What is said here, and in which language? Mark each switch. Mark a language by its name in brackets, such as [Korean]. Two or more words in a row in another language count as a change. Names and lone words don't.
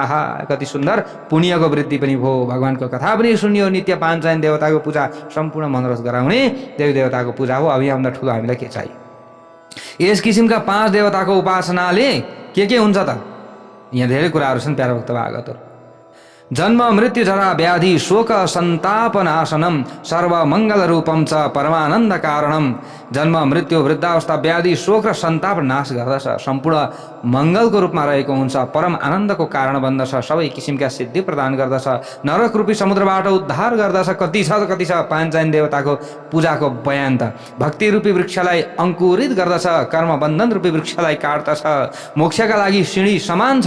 [Nepali] आहा कति सुन्दर, पुण्यको वृद्धि पनि भयो, भगवान्को कथा पनि सुनियो। नित्य पाञ्चायन देवताको पूजा सम्पूर्ण मनोरथ गराउने देवी देवताको पूजा हो। अभियान्दा ठुलो हामीलाई के चाहियो? यस किसिमका 5 देवताको उपासनाले के हुन्छ त? यहाँ धेरै कुराहरू छन् प्यारो भक्त भागवतहरू। [Sanskrit] जन्म मृत्यु जरा व्याधि शोक सन्ताप नाशनम सर्व मङ्गल रूपम च परमानन्द कारणम। [Nepali] जन्म मृत्यु वृद्धावस्था व्याधि शोक र सन्ताप नाश गर्दछ, सम्पूर्ण मङ्गलको रूपमा रहेको हुन्छ, परम आनन्दको कारण बन्दछ, सबै किसिमका सिद्धि प्रदान गर्दछ, नरक रूपी समुद्रबाट उद्धार गर्दछ। कति छ पाञ्चायन देवताको पूजाको बयान त। भक्ति रूपी वृक्षलाई अङ्कुरित गर्दछ, कर्म बन्धन रूपी वृक्षलाई काट्दछ, मोक्षका लागि सिँढी समान छ।